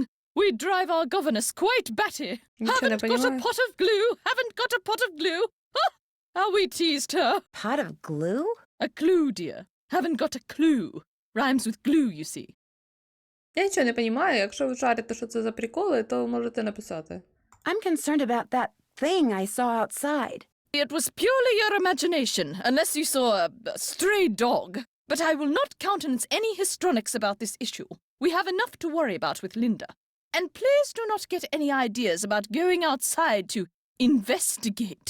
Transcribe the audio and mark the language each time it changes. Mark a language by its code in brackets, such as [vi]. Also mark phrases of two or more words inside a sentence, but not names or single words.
[en] We'd drive our governess quite batty. [uk] Нічого не [en] Haven't got a [uk] понимаю. [en] pot of glue, haven't got a pot of glue. Ha! How we teased her. Pot of glue? A clue, dear. Haven't got a clue. Rhymes with glue, you see. [uk] Я нічого не розумію. Якщо ви шарите, що це за приколи, то можете написати. [en] I'm concerned about that thing I saw outside. It was purely your imagination, unless you saw a stray dog. But I will not countenance any histrionics about this issue. We have enough to worry about with Linda. And please do not get any ideas about going outside to investigate.